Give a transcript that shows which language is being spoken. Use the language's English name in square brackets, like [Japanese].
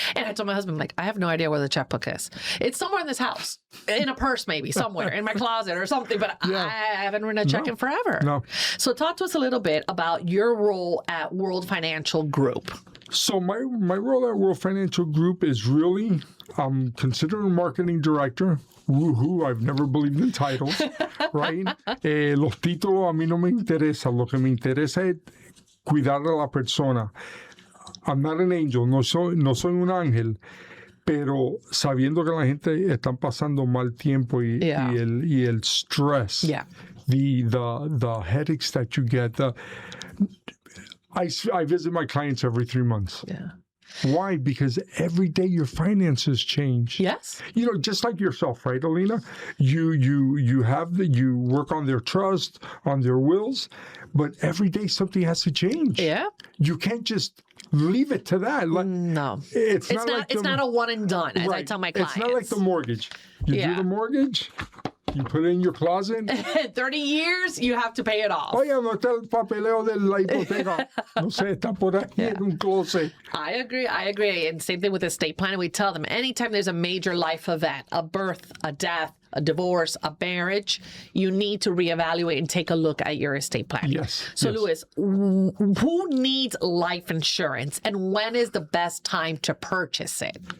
[English] And I told my husband, I have no idea where the checkbook is. It's somewhere in this house, in a purse, maybe somewhere in my closet or something, but I haven't written a check in forever. No. So talk to us a little bit about your role at World Financial Group. So my role at World Financial Group is really, I'm considered a marketing director. Woohoo, I've never believed in titles, right? [Spanish] Los títulos a mí no me interesa. Lo que me interesa es cuidar a la persona. [English] I'm not an angel, [Spanish] no soy un ángel, pero sabiendo que la gente están pasando mal tiempo y el stress, [English] the headaches that you get. I visit my clients every 3 months. Yeah. Why? Because every day your finances change. Yes. You know, just like yourself, right, Alina? You work on their trust, on their wills, but every day something has to change. Yeah. You can't just leave it to that. No. It's not a one and done, as I tell my clients. It's not like the mortgage. You do the mortgage, you put it in your closet. 30 years, you have to pay it off. [Spanish] Oye, no está el papeleo de la hipoteca. No sé, está por ahí en un closet. [English] I agree. And same thing with estate planning. We tell them anytime there's a major life event, a birth, a death, a divorce, a marriage, you need to reevaluate and take a look at your estate planning. Yes. So, Luis, who needs life insurance and when is the best time to purchase it?